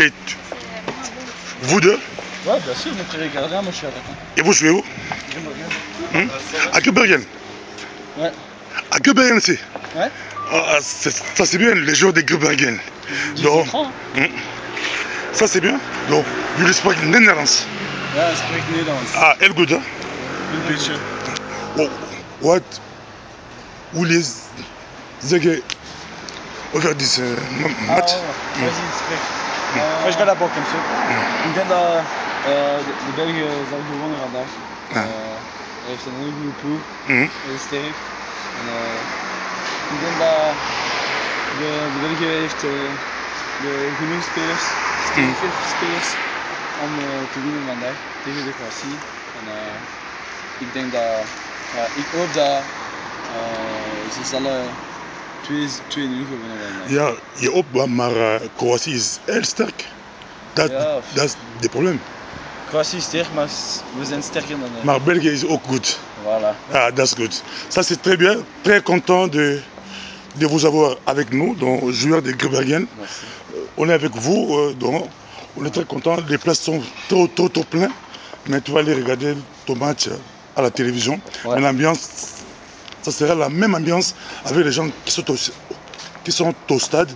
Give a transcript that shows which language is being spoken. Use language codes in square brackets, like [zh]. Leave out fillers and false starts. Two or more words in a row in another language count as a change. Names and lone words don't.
[fr] Et vous deux? Ouais, bien sûr, mon frère est gardien, moi je suis attaquant. Et vous jouez où? À Göbergen. Ouais. À Göbergen, c'est? Ouais. Ah, ça c'est bien, les joueurs de Göbergen. Donc, ça c'est bien. Donc, [nl] jullie spreken Nederlands. Ja, ik spreek Nederlands. Ah, heel goed hè? Een beetje. Hoe les zeggen over deze match? [fr] Vas-y, spreek. Moi je vais là-bas comme ça. [nl] Ik denk dat de Belgen zijn gewonnen vandaag. Hij heeft een hele goede ploeg. Hij is sterk. En ik denk dat de België heeft genoeg spelers, veel spelers om te winnen vandaag tegen de Croatie. En ik denk dat, ik hoop dat ze zullen 2-0 gewonnen vandaag. Ja, je hoopt, maar Kroatië is heel sterk. Dat is het probleem. Croatie is sterk, maar we zijn sterker dan hen. Maar België is ook goed. Voilà. Ah, dat is goed. [fr] Ça c'est très bien, très content de vous avoir avec nous, donc joueurs de Göbergen. On est avec vous, donc on est très content. Les places sont trop pleines, mais tu vas aller regarder ton match à la télévision. Ouais. L'ambiance, ça sera la même ambiance avec les gens qui sont au stade.